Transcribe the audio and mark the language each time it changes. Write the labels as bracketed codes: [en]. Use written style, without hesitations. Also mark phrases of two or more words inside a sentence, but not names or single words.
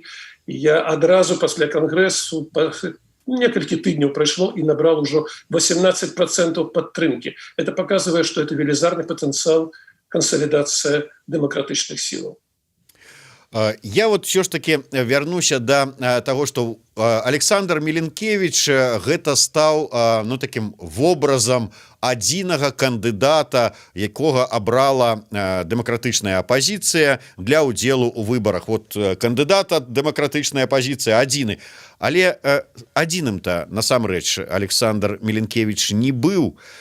[be] Я адразу пасля кангрэсу некалькі тыдняў прайшло і набрал ужо 18% падтрымкі. [ru] Это показывае, что это [be] велізарны патэнцыял кансалідацыя дэмакратычных сілаў. [ru] Я вот все ж таки [be] вярнуся [ru] до того, что [be] Александр Меленкевич гэта стаў ну таким вобразам адзінага кандыдата, якога абрала дэмакратычная апозіцыя для ўдзелу ў выбарах. Вот кандыдата дэмакратычная апозіцыя адзіны, але адзіным-то насамрэч Александр Меленкевич не быў.